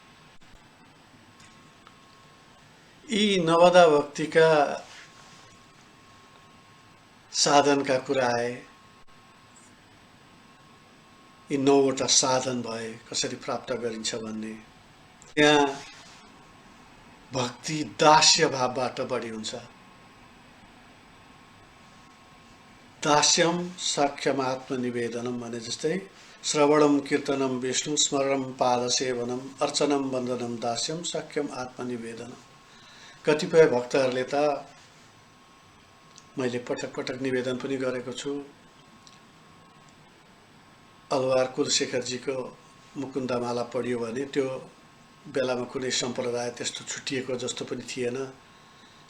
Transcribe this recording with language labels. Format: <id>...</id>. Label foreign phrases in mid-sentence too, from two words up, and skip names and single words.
<ne>यी नवदा भक्तिका साधनका कुरा आए, यी 9वटा साधन भए कसरी प्राप्त गरिन्छ भन्ने। यहाँ भक्ति दास्य भावबाट बढी हुन्छ।</ne> <sa>दास्यम साख्यम आत्मनिवेदनम</sa> <ne>भने जस्तै</ne> <sa>श्रवणम कीर्तनम विष्णु स्मरणम पादसेवनम अर्चनम वन्दनम दास्यम साख्यम आत्मनिवेदनम।</sa> <ne>कतिपय भक्तहरूले त मैले पटक पटक निवेदन पनि गरेको छु, अलवार कुलशेखरजीको मुकुन्दमाला पढियो भने त्यो बेलामा कुनै सम्प्रदाय त्यस्तो छुटिएको जस्तो पनि थिएन।</ne>